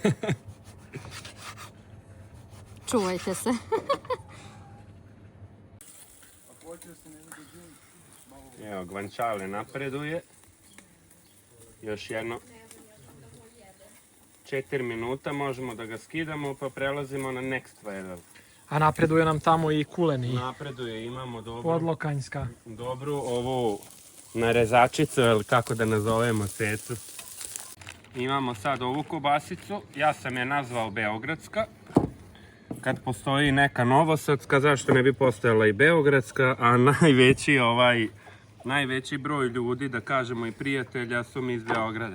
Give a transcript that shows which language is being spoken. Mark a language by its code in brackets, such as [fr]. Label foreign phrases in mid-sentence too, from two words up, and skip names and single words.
[sr] Čuvajte se. Evo, guanciale napreduje. Još jedno 4 minuta možemo da ga skidamo pa prelazimo na [en] next level. [sr] A napreduje nam tamo i kulen i Napreduje, imamo podlokanjska. dobru ovu narezačicu, ili kako da nazovemo cecu. Imamo sad ovu kobasicu, ja sam je nazvao beogradska. kad postoji neka novosadska, zašto ne bi postojala i beogradska, a najveći broj ljudi, da kažemo i prijatelja, su mi iz Beograda.